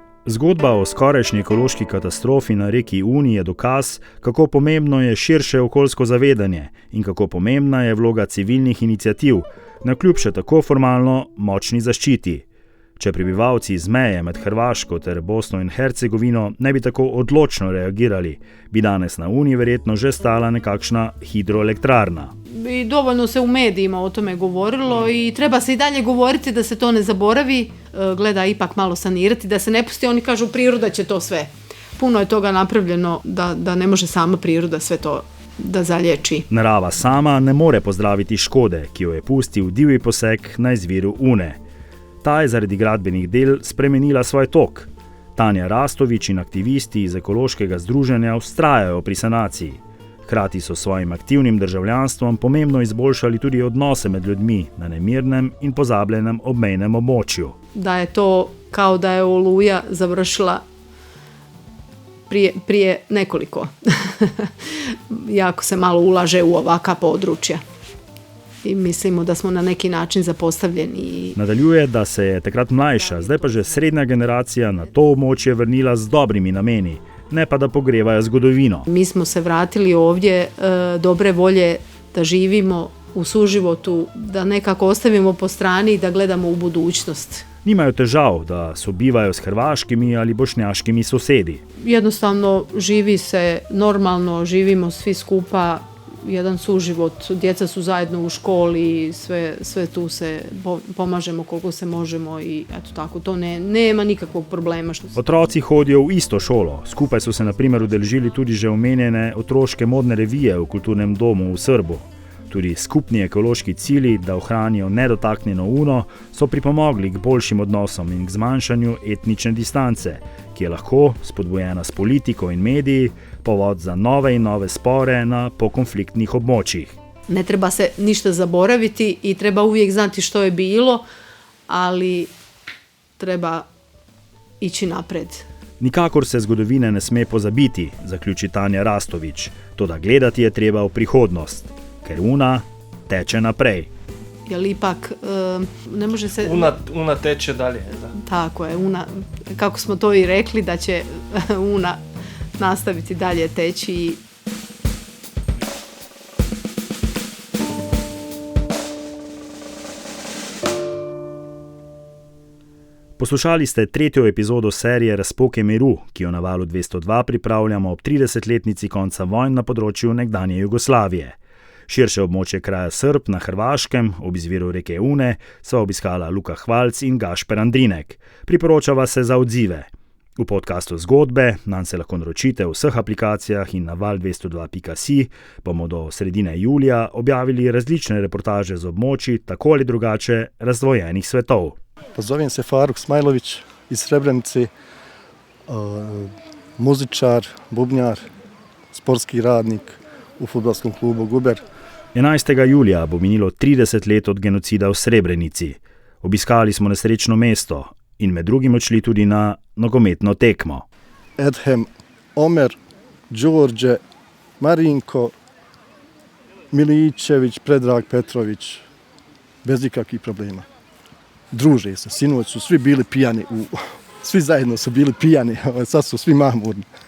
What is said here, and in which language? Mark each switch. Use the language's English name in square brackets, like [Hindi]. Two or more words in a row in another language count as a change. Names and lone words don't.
[Slovenian] Zgodba o skorajšnji ekološki katastrofi na reki Uni je dokaz, kako pomembno je širše okoljsko zavedanje in kako pomembna je vloga civilnih iniciativ, navkljub še tako formalno močni zaščiti. Če prebivalci iz meje med Hrvaško ter Bosno in Hercegovino ne bi tako odločno reagirali, bi danes na Uni verjetno že stala nekakšna hidroelektrarna. [Croatian] I dovoljno se u medijima o tome govorilo i treba se i dalje govoriti da se to ne zaboravi, gleda ipak malo sanirati, da se ne pusti, oni kažu priroda će to sve. Puno je toga napravljeno da ne može sama priroda sve to da zalječi. [Slovenian] Narava sama ne more pozdraviti škode, ki jo je pustil divji poseg na izviru Une. Ta je zaradi gradbenih del spremenila svoj tok. Tanja Rastović in aktivisti iz ekološkega združenja vztrajajo pri sanaciji. Hkrati so s svojim aktivnim državljanstvom pomembno izboljšali tudi odnose med ljudmi na nemirnem in pozabljenem obmejnem območju. [Croatian] Da je to kao da je Oluja završila prije nekoliko. Jako se malo ulaže u ovaka područja. I mislimo da smo na neki način zapostavljeni. [Slovenian] Nadaljuje, da se je takrat mlajša, zdaj pa že srednja generacija na to območje vrnila z dobrimi nameni, ne pa da pogrevajo zgodovino. [Croatian] Mi smo se vratili ovdje dobre volje da živimo u suživotu, da nekako ostavimo po strani i da gledamo u budućnost. [Slovenian] Nimajo težav, da sobivajo s hrvaškimi ali bošnjaškimi sosedi. [Croatian] Jednostavno živi se normalno, živimo svi skupa, jedan suživot, djeca su zajedno u školi, sve tu se pomažemo koliko se možemo i eto tako, to nema nikakvog problema. [Slovenian] Otroci hodijo v isto šolo, skupaj so se na primer udeležili tudi že omenjene otroške modne revije v kulturnem domu v Srbu. Tudi skupni ekološki cilji, da ohranijo nedotaknjeno Uno, so pripomogli k boljšim odnosom in k zmanjšanju etnične distance, ki je lahko, spodbujena s politiko in mediji, povod za nove in nove spore na pokonfliktnih območjih. [Croatian] Ne treba se ništa zaboraviti i treba uvijek znati što je bilo, ali treba ići napred. [Slovenian] Nikakor se zgodovine ne sme pozabiti, zaključi Tanja Rastović, toda gledati je treba v prihodnost, ker Una teče naprej. [Croatian] Jer ipak ne može se... Una teče dalje. Da. Tako je, Una, kako smo to i rekli, da će Una nastaviti dalje teći. [Slovenian] Poslušali ste 3. epizodo serije Razpoke miru, ki jo na Valu 202 pripravljamo ob 30-letnici konca vojn na področju nekdanje Jugoslavije. Širše območje kraja Srb na Hrvaškem, ob izviru reke Une, sva obiskala Luka Hvalc in Gašper Andrinek. Priporočava se za odzive. V podcastu Zgodbe, nanj se lahko naročite v vseh aplikacijah in na val202.si, bomo do sredine julija objavili različne reportaže z območji tako ali drugače razdvojenih svetov. [Bosnian] Zovem se Faruk Smajlović iz Srebrenice, muzičar, bubnjar, sportski radnik v fudbalskom klubu Guber. [Slovenian] 11. julija bo minilo 30 let od genocida v Srebrenici. Obiskali smo nesrečno mesto in med drugim odšli tudi na nogometno tekmo. [Bosnian] Edhem, Omer, Đorđe, Marinko, Miličević, Predrag Petrović, bez ikakvih problema. Druže se, sinoć su svi bili pijani, svi zajedno su bili pijani, sad su svi mahmurni.